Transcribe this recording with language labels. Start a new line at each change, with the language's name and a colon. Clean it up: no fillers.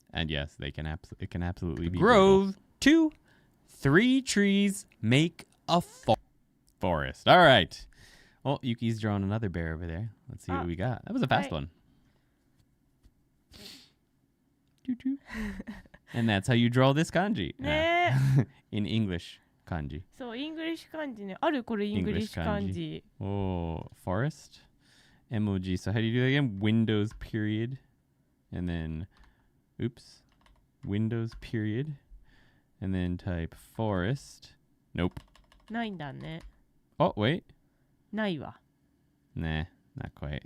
English: And yes, it can absolutely be grove to 3 trees make a forest. All right. Well, Yuki's drawing another bear over there. Let's see what we got. That was a fast one. And that's how you draw this kanji.
Japanese: ね
English: In English kanji.
Japanese: そうイングリッシュ漢字ねあるこれイングリッシュ漢字
English: Oh, forest. Emoji. So how do you do that again? Windows period. And then, oops. Windows period. And then type forest. Nope.
Japanese: ないんだね
English: Oh, wait.
Japanese: ないわ
English: Nah, not quite.